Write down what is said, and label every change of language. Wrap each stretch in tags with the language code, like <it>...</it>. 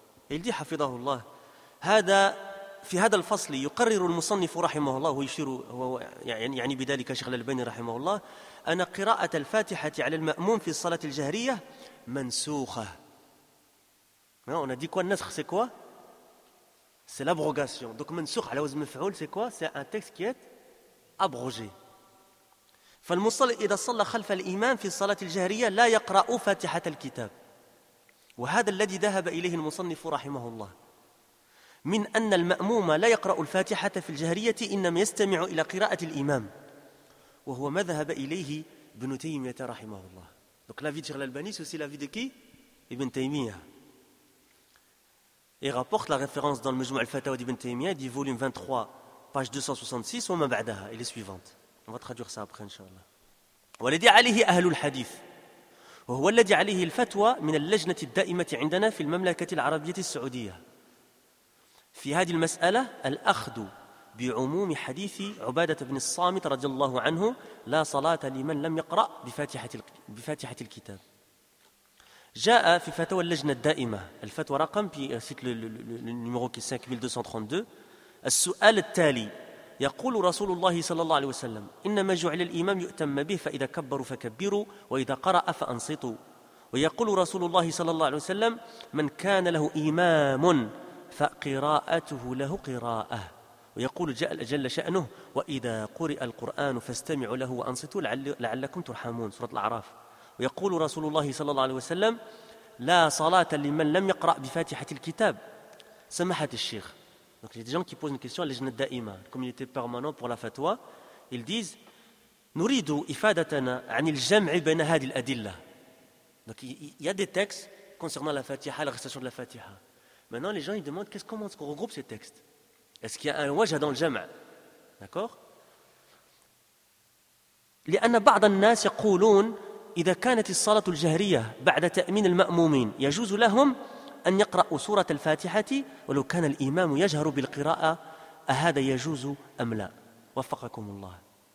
<fr>Et il dit,</fr> <ar>hafidahullah, هذا في هذا الفصل يقرر المصنف رحمه الله ويشير يعني بذلك شيخ الألباني رحمه الله أن قراءة الفاتحة على المأموم في الصلاة الجهرية منسوخة.</ar> <fr>On a dit quoi? Nasr, c'est quoi? C'est l'abrogation. Donc</fr> <ar>منسوخ على وزن مفعول,</ar> <fr>c'est quoi? C'est un texte qui est abrogé.</fr> <ar>فالمصلي إذا صلى خلف الإمام في الصلاة الجهرية لا يقرأ فاتحة الكتاب وهذا الذي ذهب إليه المصنف رحمه الله من أن المأموم لا يقرأ الفاتحة في الجهرية إنما يستمع إلى قراءة الإمام وهو ما ذهب إليه ابن تيمية رحمه الله.</ar> <fr>Donc l'avis de Cheikh Al-Albani, c'est aussi l'avis de qui? Ibn Taymiyyah. Il rapporte la référence dans le Majmou' al-Fatawa d'Ibn Taymiyyah, dit volume 23, page 266, wa ma ba'daha, et les suivantes. On va traduire ça après, Inch'Allah.</fr> <ar>وَلَدِي عَلِهِ أَهْلُ الْحَدِيثِ وَهُوَ الَّذِي عَلِهِ الْفَتْوَى مِنَ اللَّجْنَةِ الدَّائِمَةِ عِنْدَنَا فِي الْمَمْلَكَةِ الْعَرَبِيَةِ السَّعُودِيَةِ في هذه المسألة الأخذ بعموم حديث عبادة بن الصامت رضي الله عنه لا صلاة لمن لم يقرأ بفاتحة الكتاب جاء في فتوى اللجنة الدائمة الفتوى رقم في سيت النمرو 5232 السؤال التالي يقول رسول الله صلى الله عليه وسلم إنما جعل الإمام يؤتم به فإذا كبروا فكبروا وإذا قرأ فأنصتوا ويقول رسول الله صلى الله عليه وسلم من كان له إمام فقراءته له قراءة ويقول جل شأنه وإذا قرئ القرآن فاستمعوا له وأنصتوا لعلكم ترحمون سورة الأعراف ويقول رسول الله صلى الله عليه وسلم لا صلاة لمن لم يقرأ بفاتحة الكتاب سماحة الشيخ.</ar> <fr>Donc il y a des gens qui posent une question à l'Ijna</fr> <ar>الدائمة,</ar> <fr>la communauté permanente pour la fatwa. Ils disent</fr> <ar>نريد إفادتنا عن الجمع بين هذه الأدلة.</ar> <fr>Donc il y a des textes concernant la fatiha, la récitation de la fatiha. Maintenant, les gens ils demandent qu'est-ce, comment est-ce qu'on regroupe ces textes? Est-ce qu'il y a un wajah dans le jama'? D'accord?</fr> <ar>لأن بعض الناس يقولون إذا كانت الصلاة الجهرية بعد تأمين المأمومين يجوز لهم أن يقرأوا سورة الفاتحة ولو كان الإمام يجهر بالقراءة أهذا يجوز أم لا؟ وفقكم الله.</ar>